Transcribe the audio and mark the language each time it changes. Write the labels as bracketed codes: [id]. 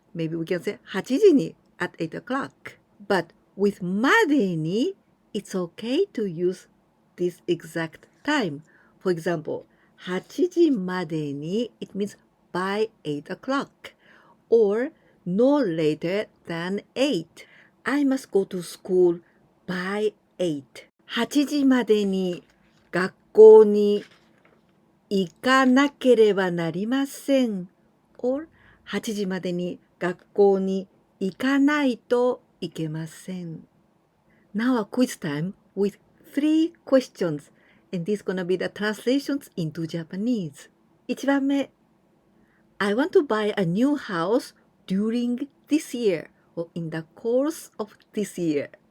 [en] Maybe we can say [ja] 8時に [en] at 8 o'clock. But with までに it's okay to use this exact time. For example, [ja] 8時までに [en] it means by 8 o'clock or no later than 8. I must go to school by 8. [ja] 8時までに学校に行かなければなりません。 or 8時までに学校に行かないといけません。 [en] Now a quiz time with 3 questions. And these gonna be the translations into Japanese. [ja] 1番目 [en] I want to buy a new house during this year or in the course of this year.